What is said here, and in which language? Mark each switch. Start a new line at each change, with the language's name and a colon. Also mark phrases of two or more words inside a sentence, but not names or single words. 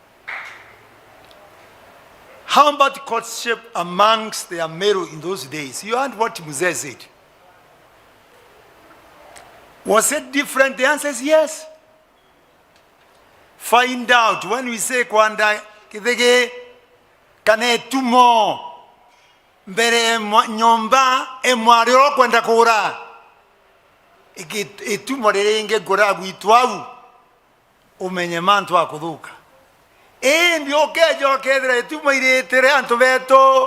English: How about courtship amongst the Ameru in those days? You heard what Muzee said. Was it different? The answer is yes. Find out when we say
Meru: kwanda kithege kane tumo mbere nyomba emwariro kwenda kura etumo renge gora gwitwau umenye mantu akuthuka ndio kejo kedre etumo iretere antu beto.